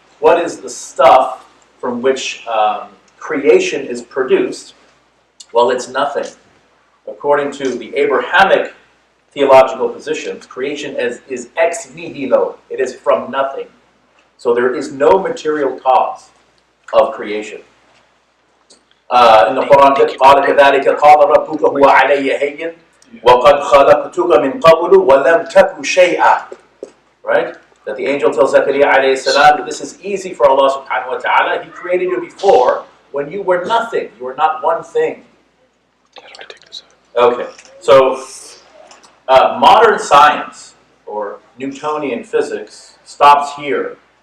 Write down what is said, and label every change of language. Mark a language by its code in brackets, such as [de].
[en] What is the stuff from which creation is produced? Well, it's nothing. According to the Abrahamic theological positions, creation is ex nihilo. It is from nothing. So there is no material cause of creation. In the Quran, [ar] قال كذلك قال ربك هو علي هين وقد خلقتك من قبل ولم تك شيئا. [en] Right? That the angel tells Zakaria alayhi salam that this is easy for Allah subhanahu wa ta'ala. He created you before when you were nothing. You were not one thing. Okay, so modern science, or Newtonian physics, stops here.